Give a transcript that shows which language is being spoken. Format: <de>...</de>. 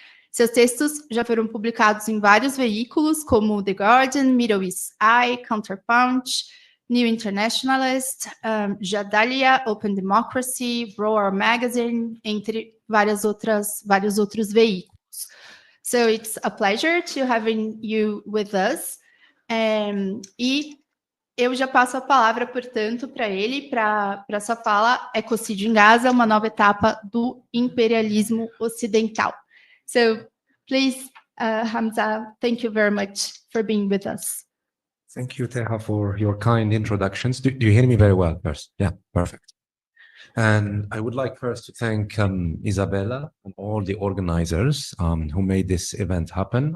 <pt>Seus textos já foram publicados em vários veículos, como The Guardian, Middle East Eye, Counterpunch, New Internationalist, Jadalia, Open Democracy, Roar Magazine, entre vários outros veículos.</pt> <en>So it's a pleasure to having you with us.</en> <pt>E eu já passo a palavra, portanto, para ele, para sua fala, Ecocídio em Gaza, uma nova etapa do imperialismo ocidental.</pt> <en>So, please, Hamza, thank you very much for being with us. Thank you, Teha, for your kind introductions. Do you hear me very well first? Yeah, perfect. And I would like first to thank Isabella and all the organizers who made this event happen.</en>